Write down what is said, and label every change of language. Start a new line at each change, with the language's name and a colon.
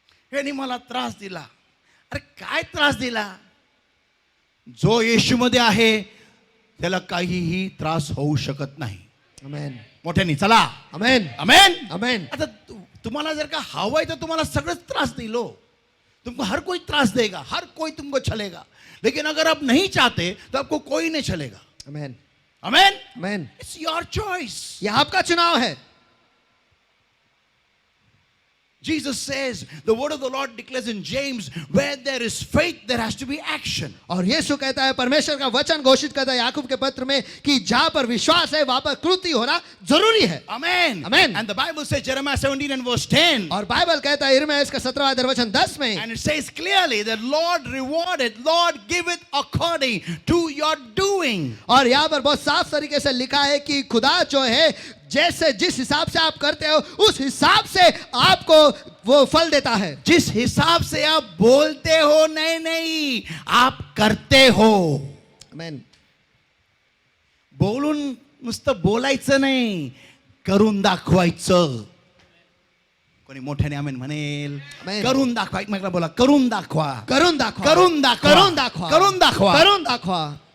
Marathi: ह्यानी मला त्रास दिला. अरे काय त्रास दिला? जो येशूमध्ये आहे त्याला काहीही त्रास होऊ शकत नाही. आमेन. मोठ्यानी चला आमेन. आमेन आमेन. आता तुम्हाला जर का हवाय तर तुम्हाला सगळंच त्रास दिल हो.
Hindi: तुमको हर कोई त्रास देगा, हर कोई तुमको छलेगा, लेकिन अगर आप नहीं चाहते तो आपको कोई नहीं छलेगा. आमेन. आमेन. आमेन.
English: It's your choice.
Hindi: ये आपका चुनाव है.
English: Jesus says, the word of the Lord declares in James, where there is faith, there has to be action.
Hindi: और यीशु कहता है, परमेश्वर का वचन घोषित करता है याकूब के पत्र में कि जहां पर विश्वास है वहां पर कृति होना जरूरी है.
English: Amen. Amen. And the Bible says, Jeremiah 17 and verse 10.
Hindi: और बाइबल कहता है यिर्मयाह इसका 17वां अध्याय वचन 10 में,
English: And it says clearly that Lord rewarded, Lord give it according to your doing.
Hindi: और यहाँ पर बहुत साफ तरीके से लिखा है कि खुदा जो है जैसे जिस हिसाब से आप करते हो उस हिसाब से आपको वो फल देता है. जिस हिसाब से आप बोलते हो, नहीं आप करते हो. आमेन.
Marathi: बोलून नुसतं बोलायचं नाही, करून दाखवायचं. कोणी मोठ्याने आमेन म्हणेल. आमेन. करून दाखवा. एकमेकाला बोला, करून दाखवा. करून दाखवा. करून दाखवा. करून दाखवा. करून दाखवा. करून दाखवा.